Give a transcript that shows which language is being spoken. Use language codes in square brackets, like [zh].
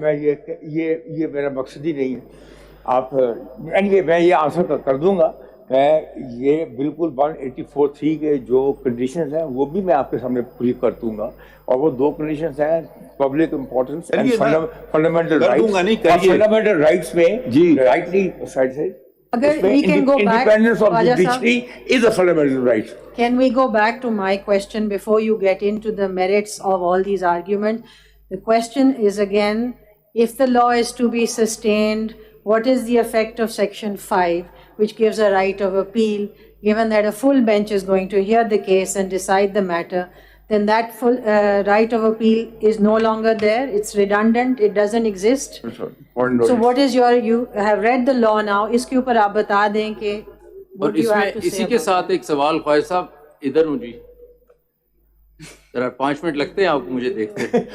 [ur] میں یہ میرا مقصد ہی نہیں ہے. آپ میں یہ آنسر کر دوں گا. میں یہ بالکل 184(3) کے جو کنڈیشنز ہیں وہ بھی میں آپ کے سامنے پوری کر دوں گا, اور وہ 2 کنڈیشنز ہیں [en] Public importance and fundamental rights. [ur] Fundamental rights میں رائٹلی سائڈ سے [en] independence of judiciary is a fundamental right. Can we go back to my question before you get into the merits of all these arguments? The question is again, if the law is to be sustained, what is the effect of Section 5, which gives a right of appeal, given that a full bench is going to hear the case and decide the matter? Then that full right of appeal is no longer there. It's redundant. It doesn't exist. So what is you have read the law now. [ur] اس کے اوپر آپ بتا دیں کہ اور اس میں اسی کے ساتھ ایک سوال خواجہ صاحب ادھر ہوں جی, ذرا 5 منٹ لگتے ہیں آپ کو مجھے دیکھتے ہیں.